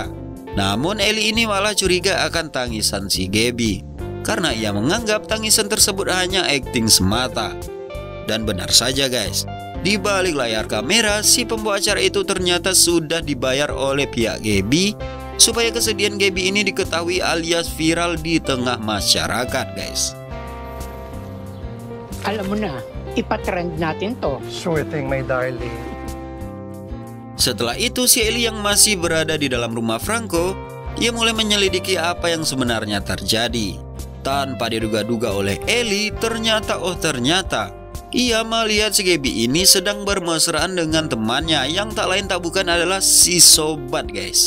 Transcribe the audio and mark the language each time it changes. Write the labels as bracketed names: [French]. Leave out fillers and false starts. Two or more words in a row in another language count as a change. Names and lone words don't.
[Indonesian] Namun Ellie ini malah curiga akan tangisan si Gaby karena ia menganggap tangisan tersebut hanya akting semata. Dan benar saja guys. Di balik layar kamera, si pembawa acara itu ternyata sudah dibayar oleh pihak Gaby supaya kesedihan Gaby ini diketahui alias viral di tengah masyarakat, guys. [Filipino] Alam mo na, ipatrend natin to. [English] Sure thing, my darling. [Indonesian] Setelah itu, si Ellie yang masih berada di dalam rumah Franco, ia mulai menyelidiki apa yang sebenarnya terjadi. Tanpa diduga-duga oleh Ellie, ternyata ia melihat si Gaby ini sedang bermesraan dengan temannya yang tak lain tak bukan adalah si Sobat, guys.